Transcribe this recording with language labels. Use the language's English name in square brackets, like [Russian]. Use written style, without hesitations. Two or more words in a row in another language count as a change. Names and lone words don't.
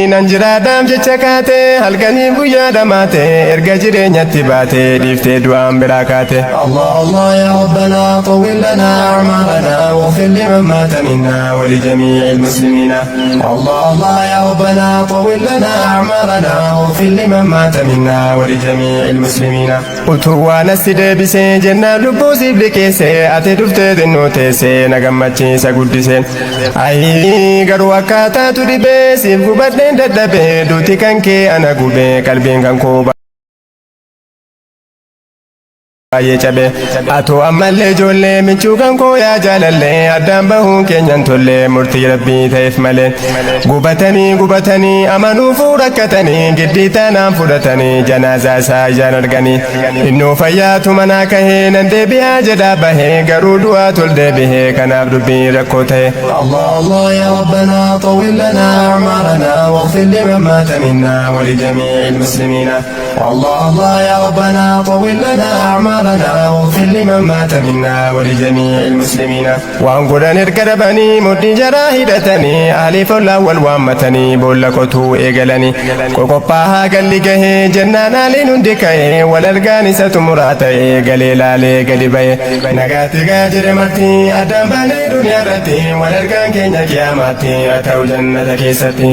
[Oromo] nanjiraadhaaf jecha kaate halkanii guyyaa dhamaate erga jireenyatti baate dhiiftee du'aan biraa kaate. [Arabic] الله الله يا ربنا طول لنا أعمارنا واغفر لمن مات منا ولجميع المسلمين. الله الله يا ربنا طول لنا أعمارنا واغفر لمن مات منا ولجميع المسلمين. [Oromo] utuwaan as deebisee jennaan lubbuu siif liqeessee ati dhuftee xinnoo teessee na gammachiisa guddisee. Ayii garuu akkaataatu dhibee siif gubadheen dadhabee duuti kan kee ana gubee qalbiin kan koo baay'ee cabee. Atoo ammallee ijoollee michuu kan koo yaa jaalallee addaan bahuun keenyan tollee murtii rabbii ta'eef malee. Gubatanii amanuufuu rakkatanii giddii taanaan fudhatanii janaazaa isaa ijaan arganii. Innoo fayyaatu manaa kahee nan deebi'aa jedhaa bahee garuu du'aa tol deebihee kanaaf dubbiin rakkoo ta'e. [Arabic] الله الله يا ربنا طول لنا أعمارنا واغفر لمن مات منا ولجميع المسلمين. الله الله يا ربنا طول لنا أعمارنا واغفر لمن مات منا ولجميع المسلمين. [Oromo] waan godhan erga dhabanii mudhii jaraa hidhatanii ahliif ollaan wal waammatanii boolla qotuu eegalanii qoqophaa galli gahee jennaan haaliin hundi ka'ee wal argaan isa xumuraa ta'ee galee laalee gadi ba'e. nagaatti gaa jedhe martii addaan baanee duniyaa irratti wal argaan keenya qiyaamaatti haa ta'u jannata keessatti.